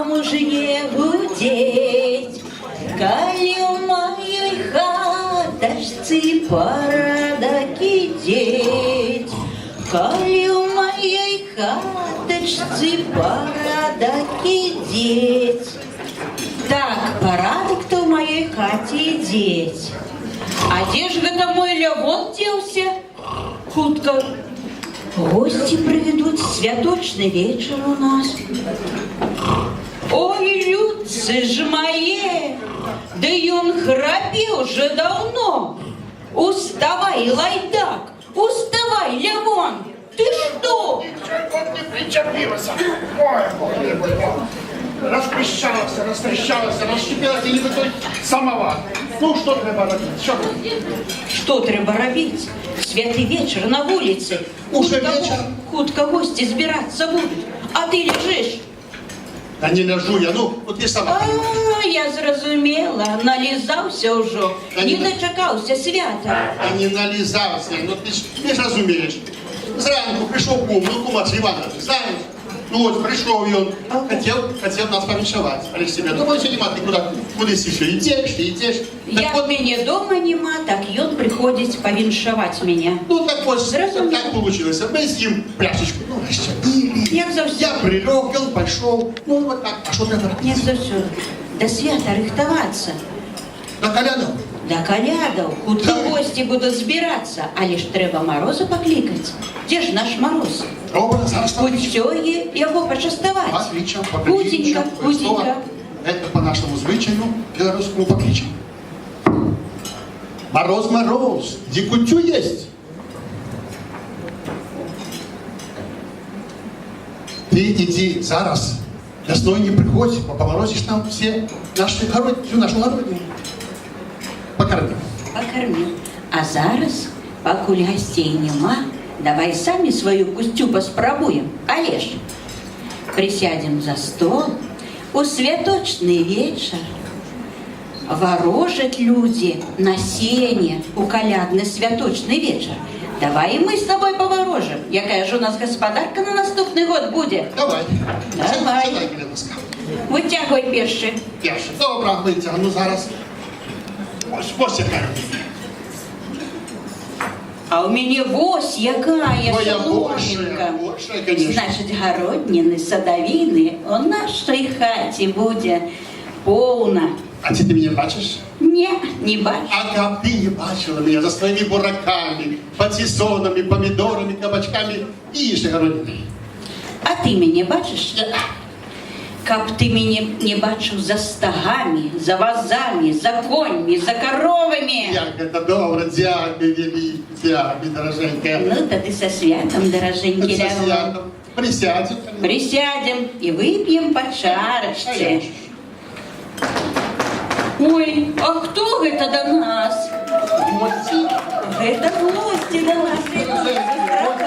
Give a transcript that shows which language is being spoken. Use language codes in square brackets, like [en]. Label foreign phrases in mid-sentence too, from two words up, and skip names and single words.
[be] пачне гудзець, калі ў маёй хатачцы парадак ідзець, калі ў маёй хатачцы парадак ідзець. Так, парадак-то ў маёй хаце ідзець. А дзе ж гэта мой Лявон дзеўся? Хутка. [ru] Гости проведут святочный вечер у нас. Ой, людцы ж мои, да ён храпе уже давно. [be] Уставай, лайдак, уставай, Лявон, [ru] ты что? Не причепился. [uk] Ой, розпищалася, розщепилася, ніби той самовар. Ну, що треба робити? [ru] Что треба робить? Святый вечер на улице. Уже вечер? Хутка гости збираться будут. А ты лежишь? [uk] Та не ляжу я, ну, от ти сама. [be] А, я зразумела, налізався ўжо, не дочакаўся свята. [uk] А не налізався, ну ти ж не ж розумієш. Зранку прийшов кум, ну кумач Іванович, знаєш? Ну от, прийшов він, хотів нас повіншувати. Але ж тебе дома ще нема, ти кудись ще йдеш. [be] Як мяне дома нема, так ён прыходзіць павіншаваць мяне. [uk] Ну так ось, [ru] так получилось. [uk] Ми з ним пляшечку, ну, розчепили. [be] Як заўсёды. [uk] Я прилег, він пішов, ну вот так. А що треба робити? [be] Як заўсёды. До свята рыхтавацца. [ru] На колядах? [be] До колядаў. Хутка гости будут збирацца, але ж трэба Мороза паклікаць. Дзе ж наш Мороз? [uk] Добре, зараз [be] Куцёе яго пачаставаць. [ru] Отлично, [be] Худенько, худенько. [ru] Это по нашему звычаю, белорусскому покличем. Мороз, Мороз, где кутю есть? Ты иди зараз, весной не приходь, поморозишь нам всю нашу городину. Покорми. Покормил. А зараз, пакуль гостей нема, давай сами свою кустю паспрабуем. Але ж, присядем за стол, у святочный вечер, ворожат люди на сене у колядный святочный вечер. Давай и мы с тобой поворожим. Якая же у нас господарка на наступный год будет? Давай. Давай. [uk] Сідай, ласка. Витягуй перший. Перший. Добре, витягну зараз. Ось яка. [ru] А у меня вось якая Твоя соломинка. большая, конечно. Значит, городнины, садовины у нашей хате будет полно. [uk] А ти мене бачиш? Не бачу. [ru] А как ты не бачила меня за своими бураками, патиссонами, помидорами, кабачками и еще городиной? А ты меня бачишь? Каб ты меня не бачил за стогами, за вазами, за коньми, за коровами. [uk] Як это добро, дякую, великий, дякую, дороженькая. [ru] Ну, да ты со святом, дороженький Со Лявон. святом. Присядем. Присядем и выпьем по чарочке. Ой, а кто это до нас? Гости. Это гости до нас.